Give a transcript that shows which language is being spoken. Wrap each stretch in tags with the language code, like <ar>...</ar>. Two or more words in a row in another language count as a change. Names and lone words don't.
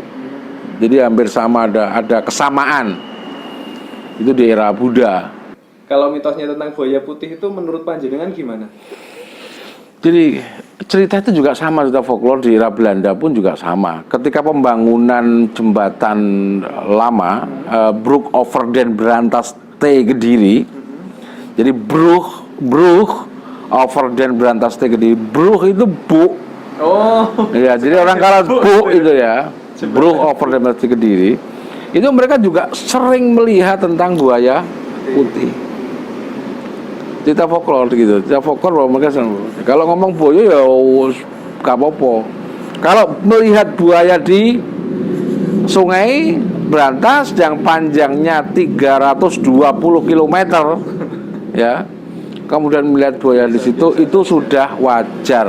<id>Jadi hampir sama, ada kesamaan. Itu di era Buddha. Kalau mitosnya tentang buaya putih itu menurut panjenengan gimana? Jadi cerita itu juga sama, cerita folklore di era Belanda pun juga sama. Ketika pembangunan jembatan lama,</id> <nl>Brug over den Brantas T Kediri, jadi Brug over den Brantas T Kediri, Brug</nl> <id>itu bu. Oh. Ya, jadi orang kalah bu itu ya.</id> <nl>Brug over den Brantas T Kediri.</nl> <id>Itu mereka juga sering melihat tentang buaya putih. Cerita folklore gitu, cerita folklore bahwa mereka kalau ngomong buaya ya gak apa-apa. Kalau melihat buaya di Sungai Brantas yang panjangnya 320 km, ya, kemudian melihat buaya di situ, itu sudah wajar.</id>